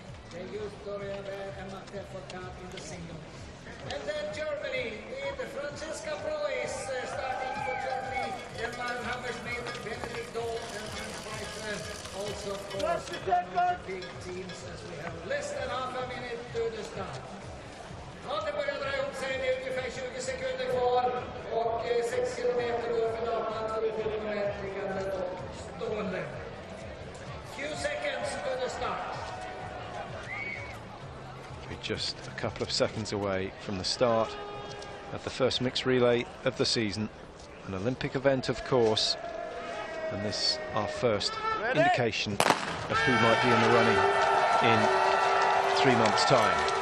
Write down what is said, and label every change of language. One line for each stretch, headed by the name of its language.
English: They used Doria and Martin Foucault in the single. And then Germany, with Francesca Preuss starting for Germany. Then Maren Hammersmith, Benedikt Dahl, and Hans Pfeiffer. Also, of course, one of the big teams as we have less than half a minute to the start.
Swedish: Ja, det börjar dra ihop sig. Det är ungefär 20 sekunder kvar. Och 6 kilometer då för damerna, 2 kilometer liggande och stående.
English: Few seconds to the start. We're just a couple of seconds away from the start of the first mixed relay of the season. An Olympic event, of course. And this our first indication of who might be in the running in 3 months' time.